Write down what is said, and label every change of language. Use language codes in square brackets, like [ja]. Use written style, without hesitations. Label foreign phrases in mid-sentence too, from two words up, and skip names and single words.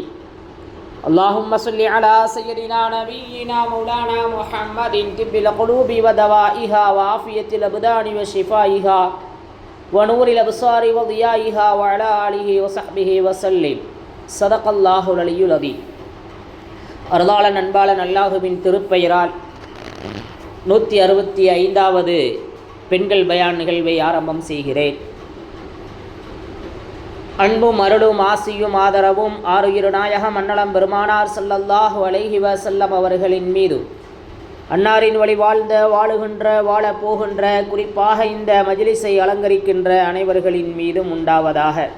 [ar] اللهم صل على سيدنا نبينا مولانا محمد طب القلوب ودوائها وعافية الأبدان وشفائها ونور الأبصار وضيائها وعلى آله وصحبه وسلم. صدق الله العلي العظيم. [ta] அருளாளன் அன்பாளன் அல்லாஹுவின் திருப்பெயரால் 165வது பெண்கள் பயான் நிகழ்வை ஆரம்பம் செய்கிறேன். அன்பும் அருளும் ஆசியும் ஆதரவும் ஆருயிரு நாயகம் அன்னலம் பெருமானார் [ar] صلى الله عليه وسلم [ta] அவர்களின் மீது, அன்னாரின் வழி வாழ்ந்த வாழுகின்ற வாழப் போகின்ற, குறிப்பாக இந்த மஜ்லிஸை அலங்கரிக்கின்ற அனைவர்களின் மீதும் உண்டாவதாக.